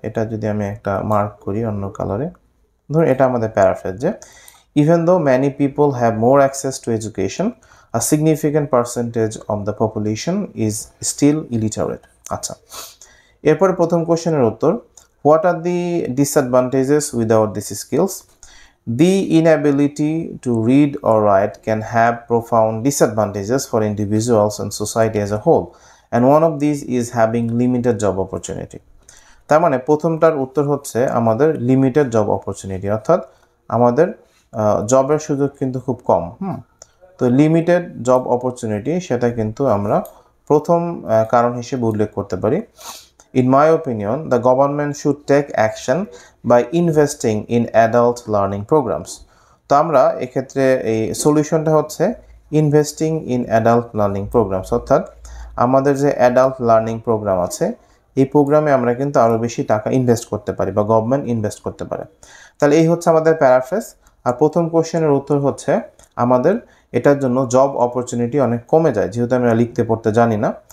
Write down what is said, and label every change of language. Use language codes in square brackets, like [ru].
[bn] এটা যদি আমি একটা মার্ক করি অন্য কালারে, ধরুন এটা আমাদের প্যারাফ্রেজ, যে [en] Even though many people have more access to education, a significant percentage of the population is still illiterate. [bn] আচ্ছা, এরপরে প্রথম কোশ্চেনের উত্তর, [en] What are the disadvantages without this skills? The inability to read or write can have profound disadvantages for individuals and society as a whole, and one of these is having limited job opportunity. [bn] তার মানে প্রথমটার উত্তর হচ্ছে আমাদের limited job opportunity, অর্থাৎ আমাদের জবের সুযোগ কিন্তু খুব কম। তো লিমিটেড জব অপরচুনিটি, সেটা কিন্তু আমরা প্রথম কারণ হিসেবে উল্লেখ করতে পারি। [en] In my opinion, the government should take action by investing in adult learning programs. [bn] তো আমরা এক্ষেত্রে এই সলিউশনটা হচ্ছে investing in adult learning programs, অর্থাৎ আমাদের যে অ্যাডাল্ট লার্নিং প্রোগ্রাম আছে এই প্রোগ্রামে আমরা কিন্তু আরও বেশি টাকা ইনভেস্ট করতে পারি বা গভর্নমেন্ট ইনভেস্ট করতে পারে। তাহলে এই হচ্ছে আমাদের প্যারাফ্রেজ। আর প্রথম কোশ্চেনের উত্তর হচ্ছে আমাদের এটার জন্য জব অপরচুনিটি অনেক কমে যায়, যেহেতু আমরা লিখতে পড়তে জানি না।